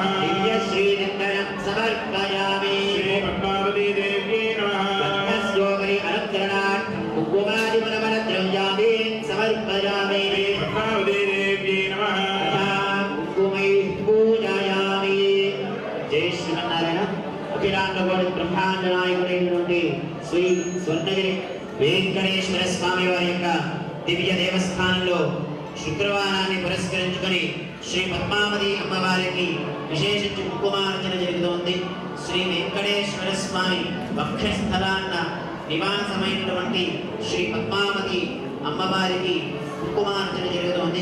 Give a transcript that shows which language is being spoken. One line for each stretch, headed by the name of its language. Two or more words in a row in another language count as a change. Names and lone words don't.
Sanskrit: दिव्यश्रीचन्दनं समर्पयामि पद्मावतीदेव्यै नमः पद्मस्योपरि अलङ्करणार्थं कुङ्कुमादिमलमलद्रव्यादीन् समर्पयामि पद्मावतीदेव्यै नमः कुङ्कुमैः पूजयामि जय श्रीमन्नारायण
Telugu: అఖిలాండకోటి బ్రహ్మాండ నాయకుడైనటువంటి శ్రీ స్వర్ణగిరి వెంకటేశ్వర స్వామి వారి యొక్క దివ్య దేవస్థానంలో శుక్రవారాన్ని పురస్కరించుకొని శ్రీ పద్మావతి అమ్మవారికి విశేషించి కుంకుమార్చన జరుగుతోంది. శ్రీ వెంకటేశ్వర స్వామి వక్షస్థలాన్న నివాసమైనటువంటి శ్రీ పద్మావతి అమ్మవారికి కుంకుమార్చన జరుగుతోంది.